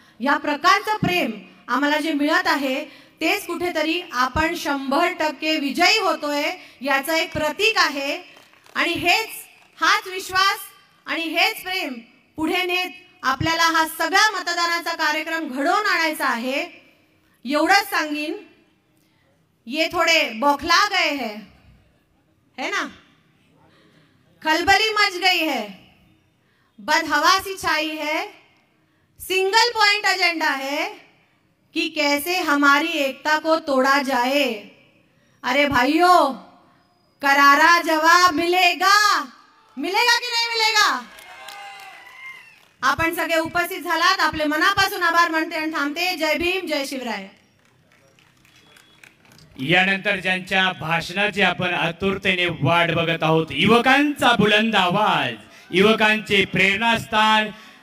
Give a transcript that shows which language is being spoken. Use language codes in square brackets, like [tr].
[mr] या प्रकारचं प्रेम आम्हाला जे मिळत आहे तेच कुठेतरी आपण 100% विजयी होतोय याचं एक प्रतीक आहे. आणि हाच विश्वास आणि हेच प्रेम पुढे नेत आपल्याला हा सगळा मतदानाचा कार्यक्रम घडवून आणायचा आहे. एवढंच सांगीन, [hi] ये थोडे बौखला गए है ना, खलबली मच गई है, बदहवासी छाई है, सिंगल पॉइंट एजेंडा है कि कैसे हमारी एकता को तोड़ा जाए. अरे भाइयों, करारा जवाब मिलेगा की नाही मिलेगा? [mr] आपण सगळे उपस्थित झालात, आपले मनापासून आभार मानते आणि थांबते. जय भीम, जय शिवराय. यानंतर ज्यांच्या भाषणाची आपण आतुरतेने वाट बघत आहोत, युवकांचा बुलंद आवाज, युवकांचे प्रेरणास्थान